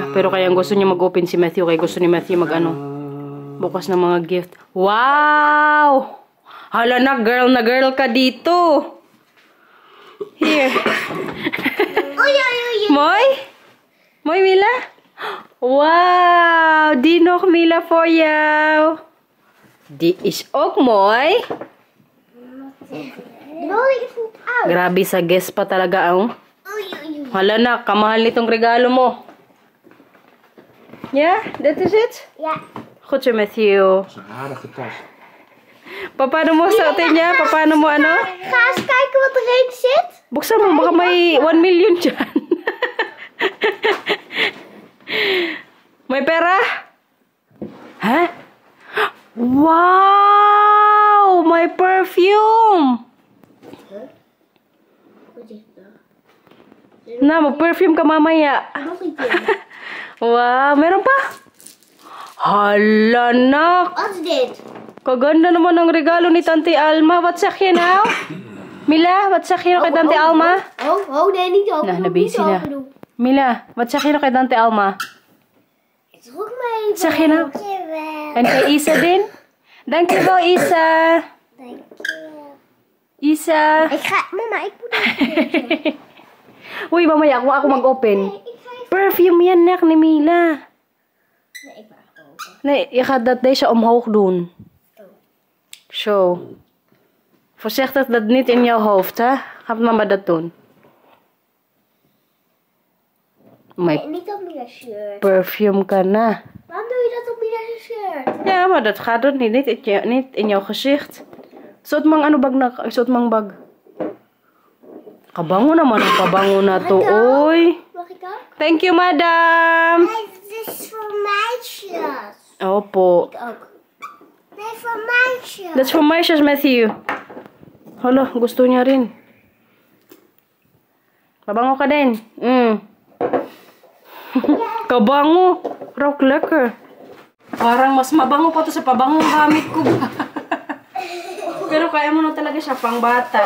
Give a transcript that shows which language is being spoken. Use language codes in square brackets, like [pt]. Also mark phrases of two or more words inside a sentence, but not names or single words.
[tl] Pero kaya gusto niya mag-open si Matthew. Kaya gusto ni Matthew bukas ng mga gift. Wow! Hala na girl ka dito. [en] Here. Moy? Moy, Mila? Wow! Dinok Mila for you. Di is ok, Moy. [tl] Grabe sa guest pa talaga ang. Hala na, kamahal nitong regalo mo. [en] Yeah, that is it? Yeah. [nl] Goed zo, Matthew. Dat is een aardige tas. [tl] Paano mo suotin niya? Paano mo ano? [nl] Ga eens kijken wat erin zit. [tl] Buksan mo, baka may 1 million dyan. May pera? Ha? Wow! May perfume! Na, mag-perfume ka mamaya. [nl] Nog een keer. [tl] Wow, meron pa? Hala, nak! [nl] Wat is dit? [tl] Kaganda naman ang regalo ni Tante Alma. [nl] Wat zeg je nou? Mila, wat zeg je nou kay Tante Alma? Nee, niet open. [tl] Nou, busy na. [nl] Mila, wat zeg je nou kay Tante Alma? Druk me even. Wat zeg je nou? Dankjewel. [tl] En kay Isa din? [nl] Dankjewel, Isa. Dankjewel. Isa. Mama, ik moet even. [tl] Uy, mamaya ako mag-open. Perfume yan, nak, ni Mila. [nl] Nee, ik maak het open. Nee, je gaat dat deze omhoog doen. Zo. Voorzichtig dat niet in jouw hoofd, hè? Gaat mama dat doen. Nee, niet op mijn shirt. [tl] Perfume ka na. [nl] Waarom doe je dat op mijn shirt? Ja, maar dat gaat ook niet. Niet in jouw gezicht. [tl] Suot mang ano bag na? Suot mang bag. Kabango naman ang pabango na to, oy. [nl] Mag ik ook? [en] Thank you, madam. [nl] Nee, dit is voor mijn shirt. [tl] Opo. [nl] Ik ook. Nee, voor mijn shirt. [en] That's for my shoes, Matthew. [tl] Hala, gusto niya rin. Pabango ka din. Kabango. Rock lekker. Parang mas mabango pa to sa pabangong gamit ko. Pero kaya mo na talaga siya pang bata.